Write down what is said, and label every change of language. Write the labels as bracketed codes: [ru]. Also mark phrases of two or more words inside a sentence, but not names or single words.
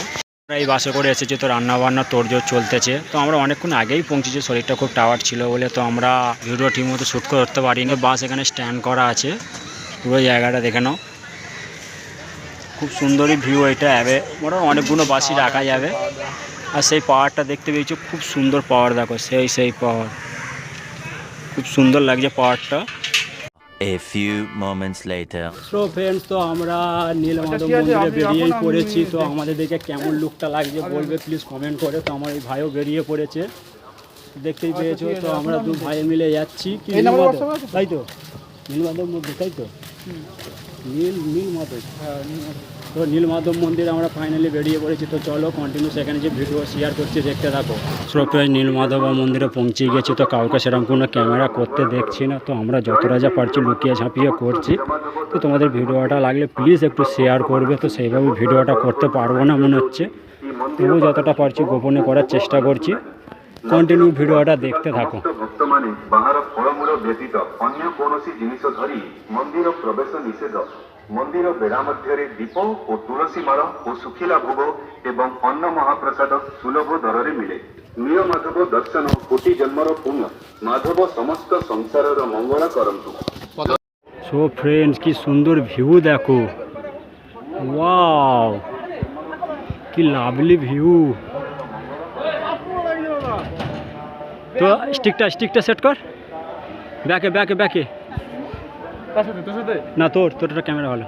[bn] আমরা এই বাসে করে এসেছি, তো রান্নাবান্না তোড়জোড় চলতেছে। তো আমরা অনেকক্ষণ আগেই পৌঁছেছি, শরীরটা খুব টাওয়ার ছিল বলে তো আমরা ভিডিও ঠিক মতো শ্যুট করতে পারিনি। বাস এখানে স্ট্যান্ড করা আছে, পুরো জায়গাটা দেখে নাও, খুব সুন্দরই ভিউ এটা। মোটামুটি অনেকগুলো বাসই রাখা যাবে। আর সেই পাহাড়টা দেখতে পেয়েছো, খুব সুন্দর পাহাড়, দেখো সেই পাহাড়, খুব সুন্দর লাগছে পাহাড়টা। [en] A few moments later. so friends, [bn] তো আমরা নীলমাধব মন্দিরে বেরিয়েই পড়েছি। তো আমাদের দেখে কেমন লুকটা লাগছে বলবে প্লিজ কমেন্ট করে। তো আমার এই ভাইও বেরিয়ে পড়েছে, দেখতেই পেয়েছো। তো আমরা দু ভাই মিলে যাচ্ছি কি তাই তো, নীলমাধব মন্দির, তাই তো নীলমাধব। তো নীলমাধব মন্দিরে আমরা ফাইনালি বেরিয়ে পড়েছি। তো চলো কন্টিনিউ সেখানে যে ভিডিও শেয়ার করছি দেখতে থাকো। সো নীলমাধব মন্দিরে পৌঁছে গেছি। তো কাউকে সেরকম কোনো ক্যামেরা করতে দেখছি না। তো আমরা যতটা যা পারছি লুকিয়ে ঝাঁপিয়ে করছি। তো তোমাদের ভিডিওটা লাগলে প্লিজ একটু শেয়ার করবে। তো সেইভাবে ভিডিওটা করতে পারবো না মনে হচ্ছে, তবু যতটা পারছি গোপনে করার চেষ্টা করছি। কন্টিনিউ ভিডিওটা দেখতে থাকো। [or] ভক্তମାନେ ବାହାର ଫଳମୂଳ ବ୍ୟତୀତ ଅନ୍ୟ କୌଣସି ଜିନିଷ ଧରି ମନ୍ଦିର ପ୍ରବେଶ ନିଷେଧ। ମନ୍ଦିର ବେଢ଼ା ମଧ୍ୟରେ ଦୀପ ଓ ତୁଳସୀ ମାଳ ଓ ଶୁଖିଲା ଭୋଗ ଏବଂ ଅନ୍ନ ମହାପ୍ରସାଦ ସୁଲଭ ଦରରେ ମିଳେ। ନୀଳମାଧବ ଦର୍ଶନ କୋଟି ଜନ୍ମର ପୁଣ୍ୟ। ମାଧବ ସମସ୍ତ ସଂସାରର ମଙ୍ଗଳ କରନ୍ତୁ। [en] so friends, [bn] কি সুন্দর ভিউ দেখো, ওয়াও কি [en] lovely view. [bn] তো স্টিকটা সেট কর, ব্যাকে না, তোরটা ক্যামেরা ভালো।